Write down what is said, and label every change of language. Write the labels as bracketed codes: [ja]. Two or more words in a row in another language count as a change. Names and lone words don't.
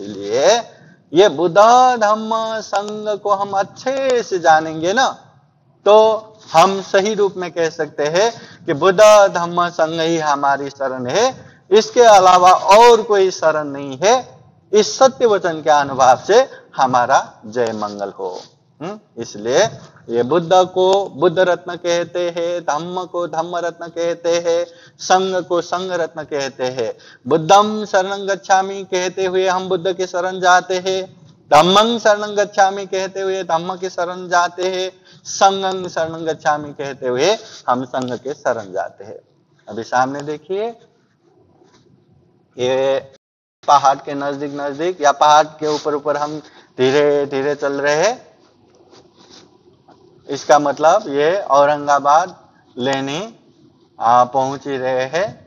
[hi] इसलिए ये बुद्ध धम्म संघ को हम अच्छे से जानेंगे ना, तो हम सही रूप में कह सकते हैं कि बुद्ध धम्म संघ ही हमारी शरण है, इसके अलावा और कोई शरण नहीं है। इस सत्य वचन के अनुभव से हमारा जय मंगल हो। इसलिए ये बुद्ध को बुद्ध रत्न कहते हैं, धम्म को धम्म रत्न कहते हैं, संघ को संघ रत्न कहते हैं। [pi] बुद्धम शरणं गच्छामि [hi] कहते हुए हम बुद्ध के शरण जाते हैं, [pi] धम्मं शरणं गच्छामि [hi] कहते हुए धम्म के शरण जाते हैं, [pi] संघं शरणं गच्छामि [hi] कहते हुए हम संघ के शरण जाते हैं। अभी सामने देखिए, ये पहाड़ के नजदीक नजदीक या पहाड़ के ऊपर ऊपर हम धीरे धीरे चल रहे हैं। इसका मतलब ये औरंगाबाद लेनी पहुंच ही रहे हैं।